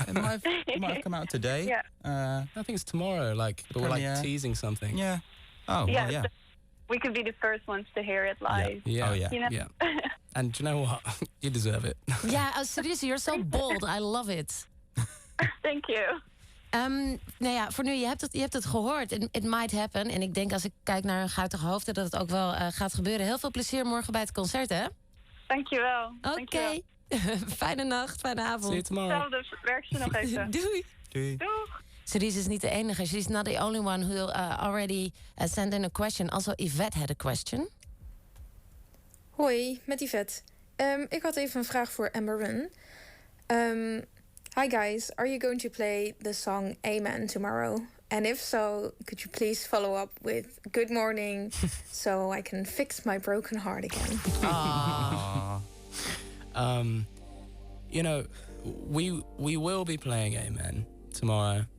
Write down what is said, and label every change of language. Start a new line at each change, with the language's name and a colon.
English: It might have come out today. Yeah. I think it's tomorrow, but we're like teasing something. Yeah. Oh, yeah, well, yeah. So we could be the first ones to hear it live. Yeah. Oh, yeah. You know? Yeah. And do you know what? You deserve it. Yeah, seriously, you're so bold. I love it. Thank you.
Dutch: Nou ja, voor nu, je hebt het gehoord.
English: It might happen.
Dutch: En ik denk, als ik kijk naar hun guitige hoofden, dat het ook wel gaat gebeuren. Heel veel plezier morgen bij het concert, hè? Dankjewel. Oké. Fijne nacht, fijne avond.
English: See you tomorrow.
Dutch: Hetzelfde, werk ze nog even. Doei. Doei. Doeg. Cerise is niet de enige.
English: She's not the only one who already sent in a question. Also, Yvette had a question.
Dutch: Hoi, met Yvette. Ik had even een vraag voor Amber Run.
English: Hi guys, are you going to play the song Amen tomorrow? And if so, could you please follow up with good morning so I can fix my broken heart again? You know, we will be playing Amen tomorrow.